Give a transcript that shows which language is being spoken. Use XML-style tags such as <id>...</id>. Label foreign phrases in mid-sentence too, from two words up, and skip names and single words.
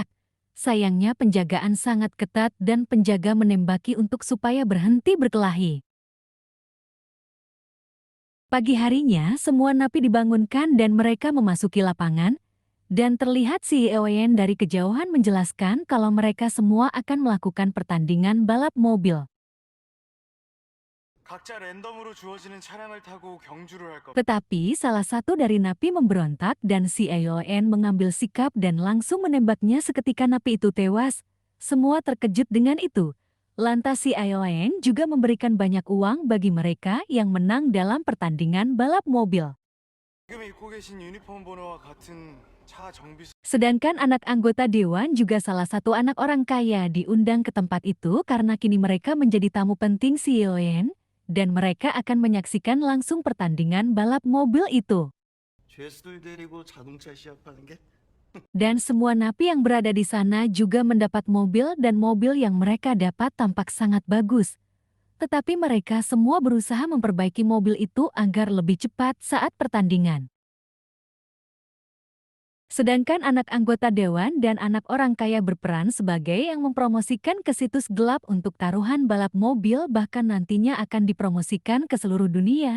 <id>Sayangnya penjagaan sangat ketat dan penjaga menembaki untuk supaya berhenti berkelahi. Pagi harinya, semua napi dibangunkan dan mereka memasuki lapangan, dan terlihat si Eoyen dari kejauhan menjelaskan kalau mereka semua akan melakukan pertandingan balap mobil.</id> <ko>각자 랜덤으로 주어지는 차량을 타고 경주를 할 겁니다.</ko> <id>Tetapi salah satu dari napi memberontak dan si Eoyen mengambil sikap dan langsung menembaknya seketika napi itu tewas. Semua terkejut dengan itu. Lantas si Eoyen juga memberikan banyak uang bagi mereka yang menang dalam pertandingan balap mobil.</id> <ko>지금 입고 계신 유니폼 번호와 같은 차 정비소</ko> <id>Sedangkan anak anggota dewan juga salah satu anak orang kaya diundang ke tempat itu karena kini mereka menjadi tamu penting si Eoyen, dan mereka akan menyaksikan langsung pertandingan balap mobil itu.</id> <ko>죄수들 데리고 자동차 시합하는 게</ko> <id>Dan semua napi yang berada di sana juga mendapat mobil dan mobil yang mereka dapat tampak sangat bagus. Tetapi mereka semua berusaha memperbaiki mobil itu agar lebih cepat saat pertandingan. Sedangkan anak anggota dewan dan anak orang kaya berperan sebagai yang mempromosikan ke situs gelap untuk taruhan balap mobil, bahkan nantinya akan dipromosikan ke seluruh dunia.</id>